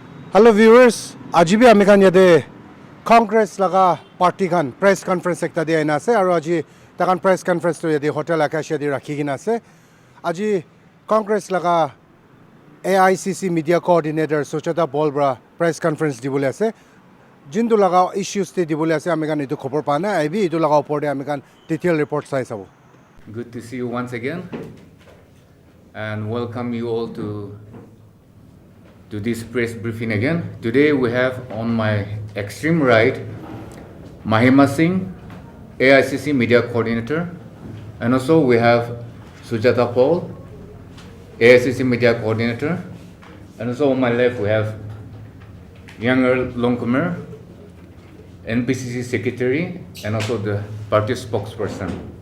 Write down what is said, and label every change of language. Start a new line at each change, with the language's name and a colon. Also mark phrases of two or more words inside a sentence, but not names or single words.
English: Hello viewers,
Naga Pidgin: aji bhi ami kan yade Congress laga party kan
English: press conference
Naga Pidgin: ekta dia ina ase aru aji takan
English: press conference
Naga Pidgin: to yade hotel Acacia di rakhi gina ase. Aji Congress laga AICC
English: media coordinator
Naga Pidgin: Sujata bolbra
English: press conference
Naga Pidgin: dibole ase. Jindu laga issues te dibole ase ami kan itu khobor pa na aibi itu laga opor de ami kan
English: detail report
Naga Pidgin: sai sabo.
English: Good to see you once again and welcome you all to this press briefing again. Today we have on my extreme right Mahima Singh, AICC Media Coordinator, and also we have Sujata Paul, AICC Media Coordinator, and also on my left we have Younger Longcomer, Npcc Secretary, and also the party spokesperson.